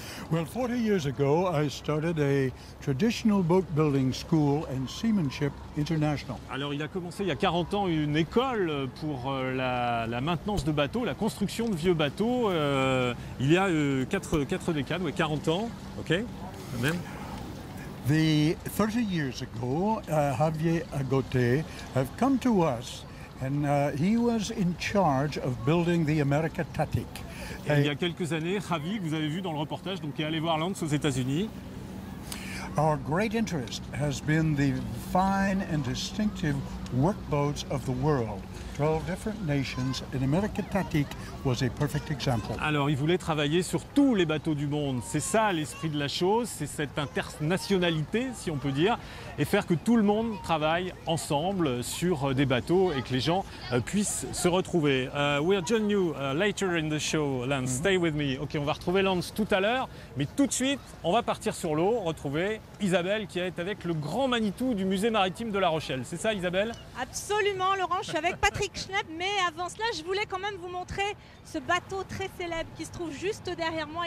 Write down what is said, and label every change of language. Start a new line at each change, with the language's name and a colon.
English: Well, 40 years ago, I started a traditional boat building school and Seamanship International.
French: Alors, il a commencé il y a 40 ans une école pour la maintenance de bateaux, la construction de vieux bateaux. Il y a 4 décades, ouais, 40 ans, ok, même.
English: 30 years ago, Javier Agote have come to us and he was in charge of building the America Tatic.
French: Et il y a quelques années, Javi, que vous avez vu dans le reportage, donc est allé voir Lance aux États-Unis.
English: Our great interest has been the fine and distinctive workboats of the world. 12 different nations, and America Tatic was a perfect example.
French: Alors, il voulait travailler sur tous les bateaux du monde. C'est ça l'esprit de la chose, c'est cette internationalité, si on peut dire, et faire que tout le monde travaille ensemble sur des bateaux et que les gens puissent se retrouver.
English: We'll join you later in the show, Lance. Stay with me.
French: Ok, on va retrouver Lance tout à l'heure, mais tout de suite, on va partir sur l'eau, retrouver Isabelle qui est avec le grand Manitou du musée maritime de La Rochelle. C'est ça, Isabelle? Absolument, Laurent. Je suis avec Patrick Schnepp, mais avant cela, je voulais quand même vous montrer ce bateau très célèbre qui se trouve juste derrière moi.